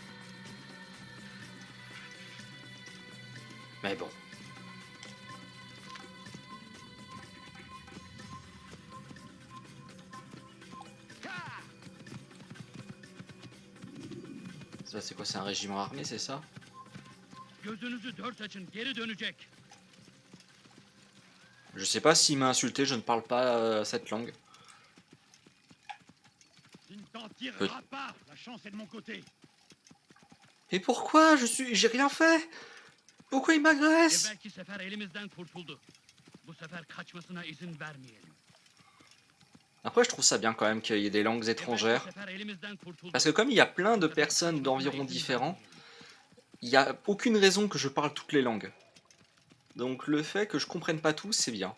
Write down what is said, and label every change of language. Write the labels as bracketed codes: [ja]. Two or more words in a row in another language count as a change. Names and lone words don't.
[fr] Mais bon. Ça c'est quoi, c'est un régiment armé, c'est ça? [tr] Gözünüzü dört açın, geri dönecek. [fr] Je sais pas s'il m'a insulté, je ne parle pas cette langue. Tu ne t'en tireras pas, la chance est de mon côté. Et pourquoi j'ai rien fait? Pourquoi il m'agresse? [tr] Evvelki sefer elimizden kurtuldu. Bu sefer kaçmasına izin vermeyelim. [fr] Après je trouve ça bien quand même qu'il y ait des langues [tr] Evvelki [fr] étrangères. [tr] sefer elimizden kurtuldu. [fr] Parce que comme il y a plein de [tr] Bu sefer [fr] personnes [tr] kaçmasına [fr] d'environ [tr] izin [fr] différents, [tr] vermeyelim. [fr] il n'y a aucune raison que je parle toutes les langues. Donc le fait que je comprenne pas tout, c'est bien.